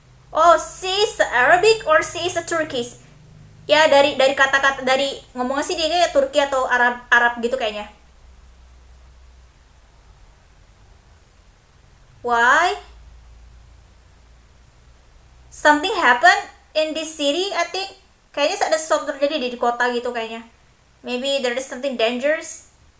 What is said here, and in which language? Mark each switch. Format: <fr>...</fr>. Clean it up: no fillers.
<en>Oh, she is Arabic or she is a Turkish?</en> <id>Ya dari kata-kata, dari ngomongnya sih dia kayak Turki atau Arab Arab gitu kayaknya.</id> <en>Why? Something happened in this city, I think.</en> <id>Kayaknya ada sesuatu terjadi di kota gitu kayaknya.</id> <en>Maybe there is something dangerous.</en>